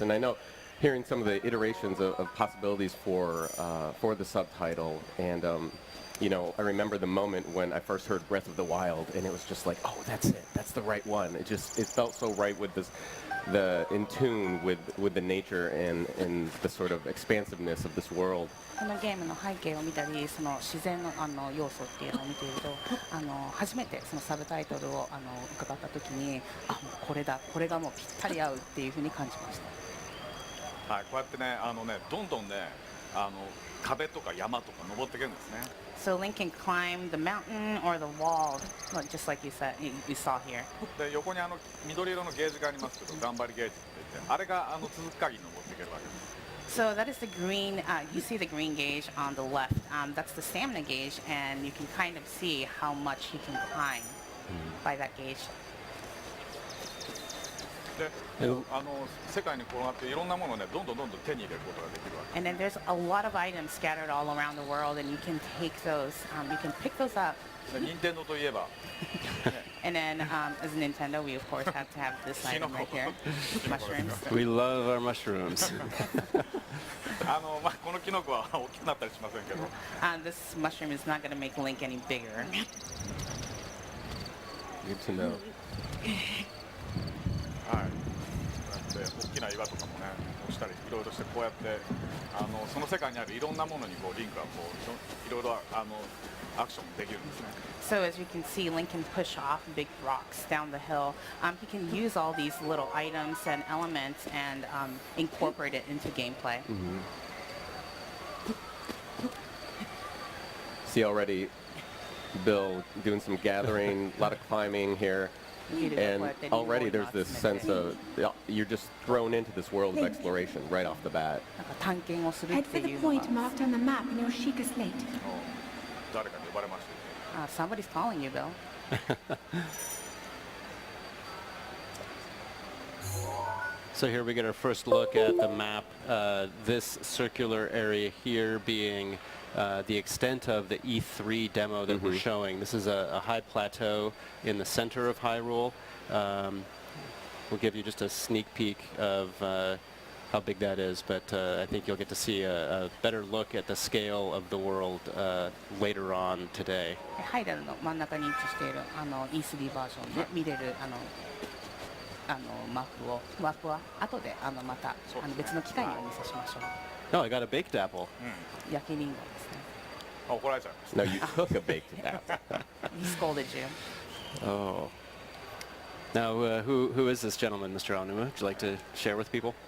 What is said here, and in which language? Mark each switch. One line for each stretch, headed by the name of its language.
English: And I know, hearing some of the iterations of possibilities for the subtitle, and you know, I remember the moment when I first heard Breath of the Wild, and it was just like, oh, that's it, that's the right one. It felt so right with in tune with the nature and the sort of expansiveness of this world.
Japanese: このゲームの背景を見たり、その自然の要素っていうのを見ていると、初めてそのサブタイトルを伺った時に、もうこれだ、これがもうぴったり合うっていうふうに感じました。はい、こうやってね、どんどんね、壁とか山とか登っていけるんですね。
English: So Link can climb the mountain or the wall, just like you saw here.
Japanese: で、横に緑色のゲージがありますけど、頑張りゲージって言って、あれが続く限り登っていけるわけです。
English: So that is the green, you see the green gauge on the left. That's the stamina gauge, and you can kind of see how much he can climb by that gauge.
Japanese: で、世界に転がっていろんなものをね、どんどん手に入れることができるわけ。
English: And then there's a lot of items scattered all around the world, and you can take those, you can pick those up.
Japanese: 任天堂といえば、
English: And then, as Nintendo, we of course have to have this item right here, mushrooms. We love our mushrooms.
Japanese: このキノコは大きくなったりしませんけど。
English: This mushroom is not going to make Link any bigger. Good to know.
Japanese: はい。こうやって大きな岩とかもね、押したりいろいろしてこうやってその世界にあるいろんなものにリンクがいろいろアクションできるんですね。
English: So as you can see, Link can push off big rocks down the hill. He can use all these little items and elements and incorporate it into gameplay. See already Bill doing some gathering, a lot of climbing here. And already there's this sense of you're just thrown into this world of exploration right off the bat. Head for the point marked on the map in your Sheikah slate.
Japanese: 誰かに呼ばれました。
English: Somebody's calling you, Bill. So here we get our first look at the map. This circular area here being the extent of the E3 demo that we're showing. This is a high plateau in the center of Hyrule. We'll give you just a sneak peek of how big that is, but I think you'll get to see a better look at the scale of the world later on today.
Japanese: ハイラルの真ん中に位置しているE3 バージョンで見れるマップは後でまた別の機会にお見せしましょう。
English: Oh, I got a baked apple.
Japanese: 焼きリンゴですね。怒られちゃいました。
English: No, you took a baked apple. He scolded you. Oh. Now, who is this gentleman, Mr. Aonuma? Would you like to share with people?